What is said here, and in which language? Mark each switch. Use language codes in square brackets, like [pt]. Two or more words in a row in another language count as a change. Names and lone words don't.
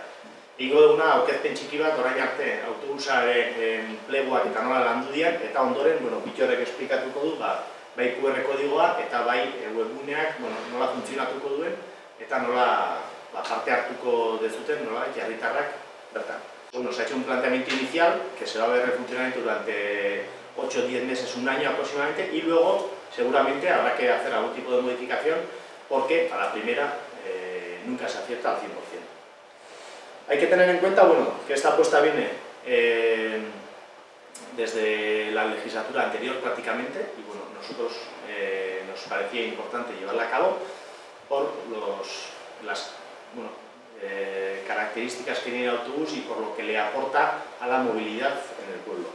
[eu] Egingo duguna, aurkezpen txiki bat, orain arte, autobusaren pleguak eta nola landu dian, eta ondoren, Bitxorrek esplikatuko du, bai QR kodigoa eta bai webguneak nola funtzionatuko duen, eta nola parte hartuko dezuten, nola herritarrak bertan. [es] Se ha hecho un planteamiento inicial que se va a ver en funcionamiento durante 8 o 10 meses, un año aproximadamente, y luego seguramente habrá que hacer algún tipo de modificación porque a la primera nunca se acierta al 100%. Hay que tener en cuenta que esta apuesta viene desde la legislatura anterior prácticamente y nosotros nos parecía importante llevarla a cabo por las características que tiene el autobús y por lo que le aporta a la movilidad en el pueblo.